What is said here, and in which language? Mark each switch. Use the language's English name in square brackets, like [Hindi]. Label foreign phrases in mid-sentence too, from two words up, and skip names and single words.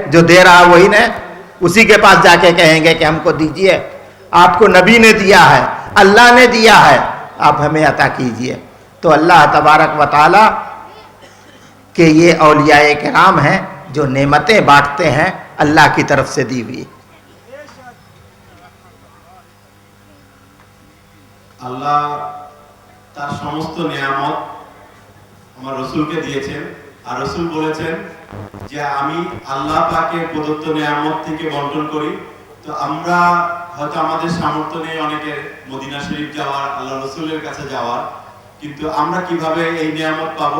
[Urdu] جو دے رہا وہی نے، اسی کے پاس جا کے کہیں گے کہ ہم کو دیجیے. آپ کو نبی نے دیا ہے، اللہ نے دیا ہے، آپ ہمیں عطا کیجیے. تو [Arabic] اللہ تبارک و تعالی [Urdu] کہ یہ اولیاء کرام ہیں جو نعمتیں بانٹتے ہیں اللہ کی طرف سے دی ہوئی. [Bangla] আল্লাহ তার সমস্ত নিয়ামত আমার রসুলকে দিয়েছেন, আর রসুল বলেছেন যে আমি আল্লাহ পাকের প্রদত্ত নিয়ামত থেকে বন্টন করি. তো আমরা হয়তো আমাদের সামর্থ্য নেই অনেকের মদিনা শরীফ যাওয়ার, আল্লাহ রসুলের কাছে যাওয়ার, কিন্তু আমরা কিভাবে এই নিয়ামত পাবো?